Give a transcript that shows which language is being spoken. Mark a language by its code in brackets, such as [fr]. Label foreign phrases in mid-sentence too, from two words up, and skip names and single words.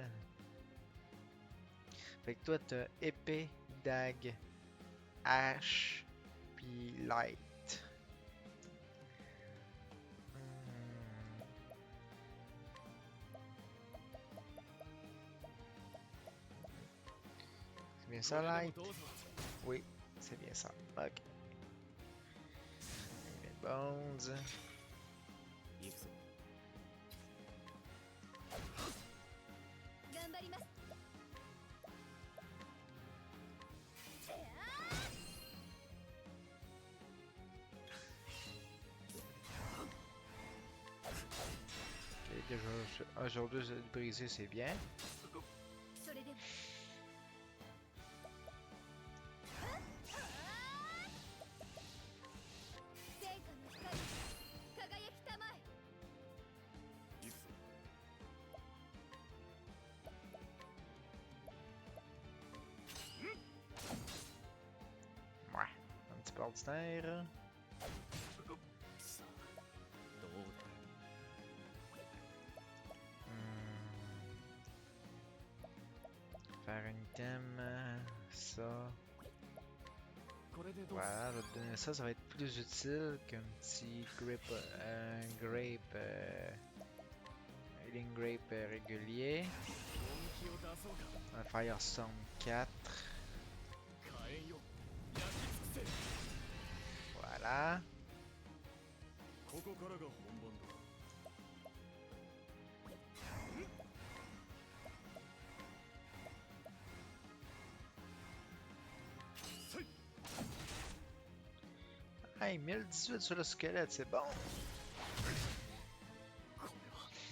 [fr] Fait que toi, t'as épée, dague, hache, puis light. Hmm, C'est bien ça, [ja] これでも [fr] light? [ja] どうぞ [fr] Oui, c'est bien ça. Ok. Animate Bones. [ja] 行くぞ頑張ります。 [fr] Ok, déjà, un sur deux brisé, c'est bien. [ja] それでは聖火の光輝きたまえ。行くぞ [fr] Ouais, un petit peu ordinaire. [ja] さあどうだ [fr] Faire un item, ça. [ja] これでどう [fr] Voilà, je vais te donner ça, ça va être plus utile qu'un petit grip, un grape, [en] healing grape [fr] régulier. [ja] 本気を出そうか [fr] Un Firestorm 4. [ja] 火炎よ焼き尽くせ [fr] Voilà. [ja] ここからが本番だ [fr] Hey, 1018 sur le squelette, c'est bon. [ja] これは